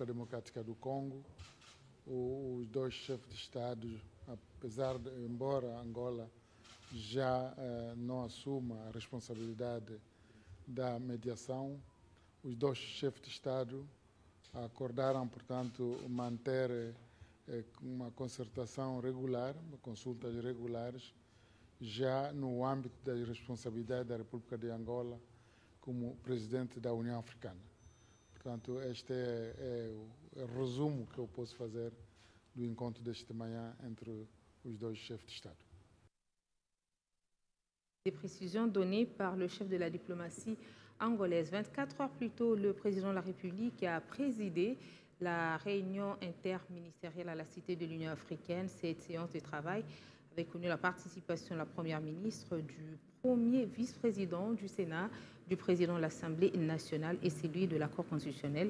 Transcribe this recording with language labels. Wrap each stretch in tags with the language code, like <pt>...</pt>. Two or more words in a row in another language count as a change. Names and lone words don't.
<pt>Democrática do Congo, os dois chefes de Estado, embora Angola já não assuma a responsabilidade da mediação, os dois chefes de Estado acordaram, portanto, manter uma concertação regular, consultas regulares, já no âmbito das responsabilidades da República de Angola como presidente da União Africana. Portanto, este é o resumo que eu posso fazer do encontro desta manhã entre os dois chefes de Estado.</pt> <fr>Des précisions données par le chef de la diplomatie angolaise. 24 heures plus tôt, le président de la République a présidé la réunion interministérielle à la Cité de l'Union africaine. Cette séance de travail avait connu la participation de la Première ministre, du premier vice-président du Sénat, du président de l'Assemblée nationale et celui de la Cour constitutionnelle.</fr>